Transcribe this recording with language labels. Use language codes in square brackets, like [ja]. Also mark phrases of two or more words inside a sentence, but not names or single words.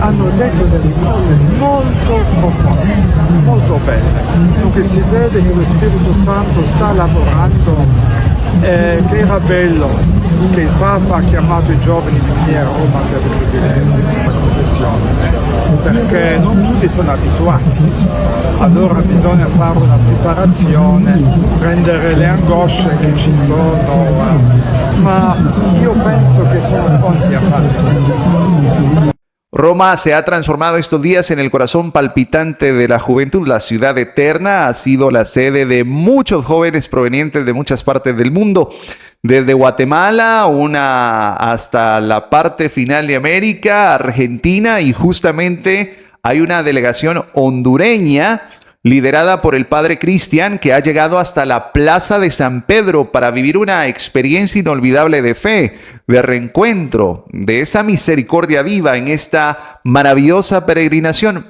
[it] Hanno detto delle cose molto profonde, molto belle, dove si vede che lo Spirito Santo sta lavorando, che era bello che il Papa ha chiamato i giovani di venire a Roma per il giubileo della confessione, perché non tutti sono abituati, allora bisogna fare una preparazione, prendere le angosce che ci sono, ma io penso che sono pronti a fare questo. [es] Roma se ha transformado estos días en el corazón palpitante de la juventud. La ciudad eterna ha sido la sede de muchos jóvenes provenientes de muchas partes del mundo, desde Guatemala hasta la parte final de América, Argentina, y justamente hay una delegación hondureña liderada por el padre Cristian, que ha llegado hasta la Plaza de San Pedro para vivir una experiencia inolvidable de fe, de reencuentro, de esa misericordia viva en esta maravillosa peregrinación.